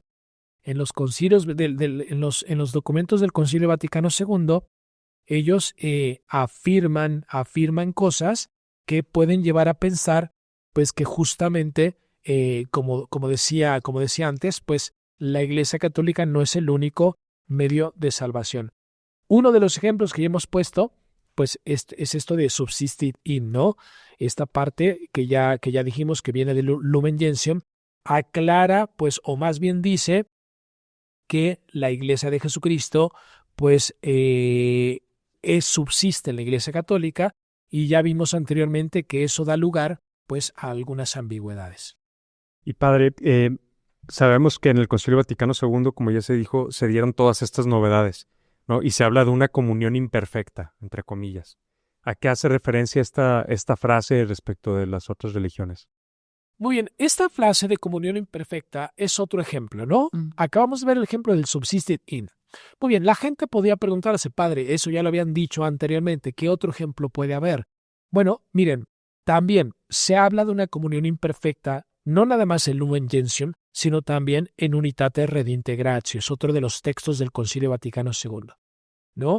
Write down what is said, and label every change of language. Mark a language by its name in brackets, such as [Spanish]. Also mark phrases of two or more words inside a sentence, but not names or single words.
[Spanish] En los concilios, en los documentos del Concilio Vaticano II, ellos afirman cosas que pueden llevar a pensar, pues, que justamente, como decía antes, pues, la Iglesia Católica no es el único medio de salvación. Uno de los ejemplos que ya hemos puesto, pues, es esto de [Latin] subsistit in, [Spanish] ¿no? Esta parte que ya dijimos que viene de Lumen Gentium, aclara, pues, o más bien dice que la Iglesia de Jesucristo, pues, subsiste en la Iglesia Católica, y ya vimos anteriormente que eso da lugar, pues, a algunas ambigüedades. Y padre, sabemos que en el Concilio Vaticano II, como ya se dijo, se dieron todas estas novedades, ¿no? Y se habla de una comunión imperfecta, entre comillas. ¿A qué hace referencia esta frase respecto de las otras religiones? Muy bien, esta frase de comunión imperfecta es otro ejemplo, ¿no? Acabamos de ver el ejemplo del [Latin] subsistit in. [Spanish] Muy bien, la gente podía preguntarse, padre, eso ya lo habían dicho anteriormente, ¿qué otro ejemplo puede haber? Bueno, miren, también se habla de una comunión imperfecta, no nada más en Lumen Gentium, sino también en Unitate Redintegratio, es otro de los textos del Concilio Vaticano II, ¿no?